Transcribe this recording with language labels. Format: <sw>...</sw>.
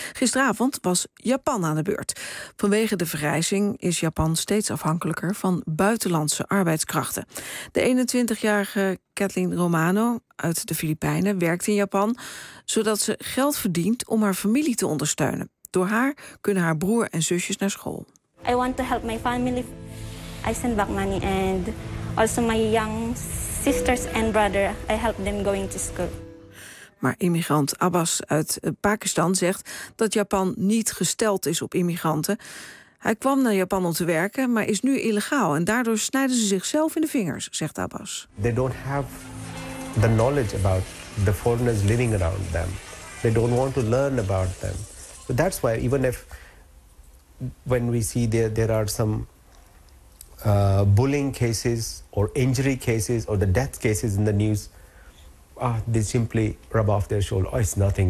<nl>Gisteravond was Japan aan de beurt. Vanwege de vergrijzing is Japan steeds afhankelijker van buitenlandse arbeidskrachten. De 21-jarige Kathleen Romano uit de Filipijnen werkt in Japan, zodat ze geld verdient om haar familie te ondersteunen. Door haar kunnen haar broer en zusjes naar school.</nl> <en>I want to help my family. I send back money and also my young sisters and brother, I help them going to school.</en> <nl>Maar immigrant Abbas uit Pakistan zegt dat Japan niet gesteld is op immigranten. Hij kwam naar Japan om te werken, maar is nu illegaal en daardoor snijden ze zichzelf in de vingers, zegt Abbas.</nl> <en>They don't have the knowledge about the foreigners living around them. They don't want to learn about them. But that's why even if when we see there are some bullying cases or injury cases or the death cases in the news, they simply rub off their shoulder. Oh, it's nothing.</en>